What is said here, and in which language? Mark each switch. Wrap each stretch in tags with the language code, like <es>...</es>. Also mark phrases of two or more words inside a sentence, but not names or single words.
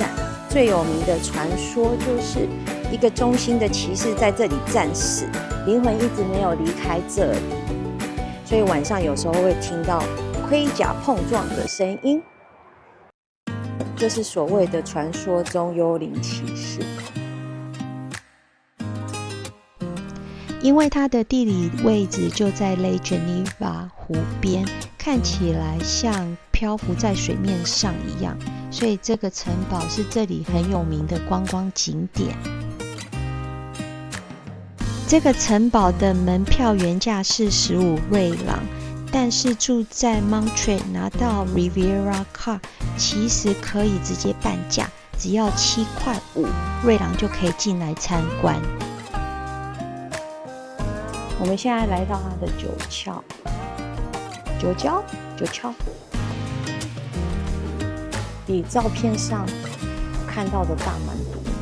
<zh>最有名的傳說就是一個忠心的騎士在這裡戰死，靈魂一直沒有離開這裡，所以晚上有時候會聽到盔甲碰撞的聲音，就是所謂的傳說中幽靈騎士。因為它的地理位置就在 Lake Geneva 湖邊，看起來像漂浮在水面上一樣，所以這個城堡是這裡很有名的觀光景點。這個城堡的門票原價是15瑞郎，但是住在 Monterey 拿到 Riviera Card 其實可以直接半價，只要7.5瑞郎就可以進來參觀。我們現在來到它的九橋，比照片上看到的大蠻多。</zh>